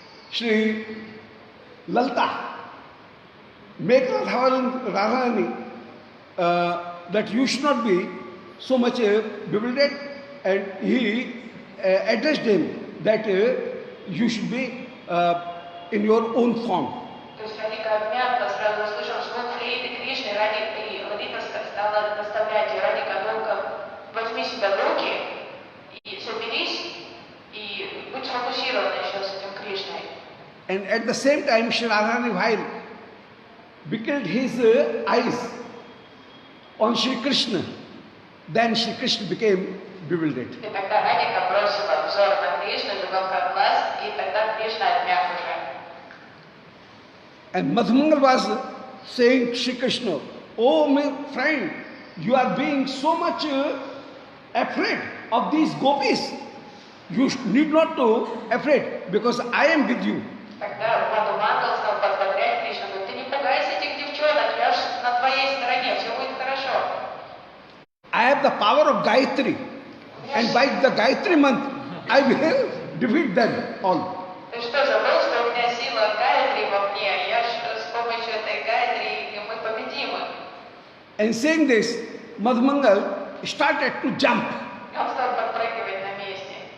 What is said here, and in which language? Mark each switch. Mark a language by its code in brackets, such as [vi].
[en] Sri Lalita make Radharani that you should not be so much bewildered, and he addressed him that you should be in your own form. [ru] То есть Радика обмякла, сразу услышав звук флейты Кришны, и Лалита стала наставлять ее, Радика, ну-ка, возьми себя в руки и соберись, и будь сфокусирована еще с этим Кришной. [en] And at the same time, Sri Radharani, while betrayed his eyes on Sri Krishna, then Sri Krishna became bewildered. [ru] И тогда Радика бросила взор на Кришну из уголка глаз, и тогда Кришна отмяк уже. [en] And Madhumangal was saying to Sri Krishna, "Oh my friend, you are being so much afraid of these gopis. You need not to afraid because I am with you." [ru] Тогда Мадхумангал стал подбодрять Кришну, говорит, ты не пугайся этих девчонок, я же на твоей стороне, все будет хорошо. [en] I have the power of Gayatri, and by the Gayatri month, I will defeat them all. [ru] Ты что, забыл, что у меня сила Гайатри во мне? Я ж с помощью этой Гайатри мы победим их. [en] And saying this, Madhumangal started to jump. [ru] И он стал подпрыгивать на месте.